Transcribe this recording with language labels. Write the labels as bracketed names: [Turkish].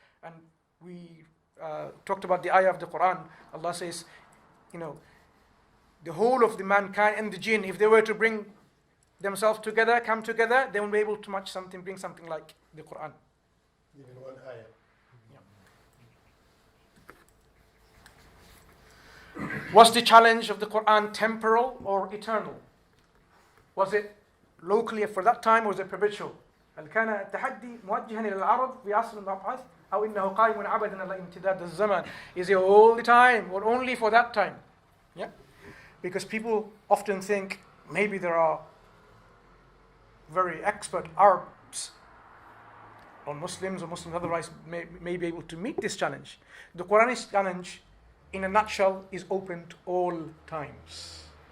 [English] And we talked about the ayah of the Quran. Allah says, the whole of the mankind and the jinn, if they were to bring themselves together, come together, they won't be able to bring something like the Quran. Even one ayah. Was the challenge of the Qur'an temporal or eternal? Was it locally for that time or was it perpetual? [Arabic] هل كان التحدي موجها إلى العرب في عصر المبعث أو إنه قائم عبدا على امتداد الزمن? [English] Is it all the time or only for that time? Yeah, because people often think maybe there are very expert Arabs or Muslims otherwise may be able to meet this challenge. The Quranic challenge, in a nutshell, is open to all times.